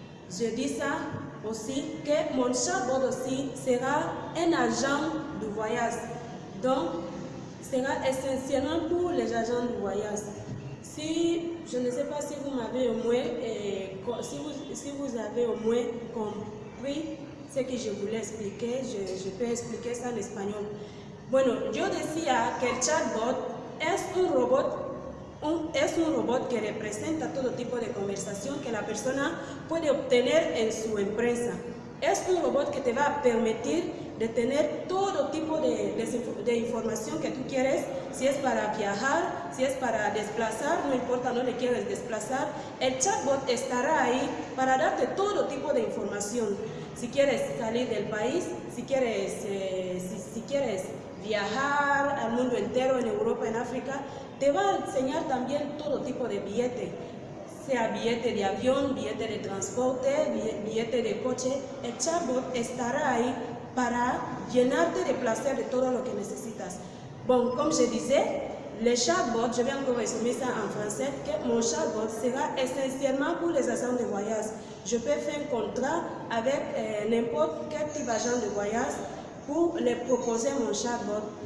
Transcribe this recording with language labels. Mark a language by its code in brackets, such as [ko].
[fr] Je dis ça aussi que mon chatbot aussi sera un agent de voyage. Donc, sera essentiellement pour les agents de voyage. Si je ne sais pas si vous m'avez au moins si vous avez au moins compris ce que je voulais expliquer, je peux expliquer ça en espagnol. [es] Bueno, yo decía que el chatbot es un robot que representa todo tipo de conversación que la persona puede obtener en su empresa. Es un robot que te va a permitir de tener todo tipo de información que tú quieres, si es para viajar, si es para desplazar, no importa, no le quieres desplazar, el chatbot estará ahí para darte todo tipo de información. Si quieres salir del país, si quieres viajar al mundo entero, en Europa, en África, te va a enseñar también todo tipo de billetes. Sea billete de avión, billete de transporte, billete de coche, el chatbot estará ahí para llenarte de placer de todo lo que necesitas. [fr] Bon, comme je disais, le chatbot, je vais encore résumer ça en français, que mon chatbot sera essentiellement pour les agents de voyage. Je peux faire un contrat avec n'importe quel type d'agent de voyage pour les proposer mon chatbot.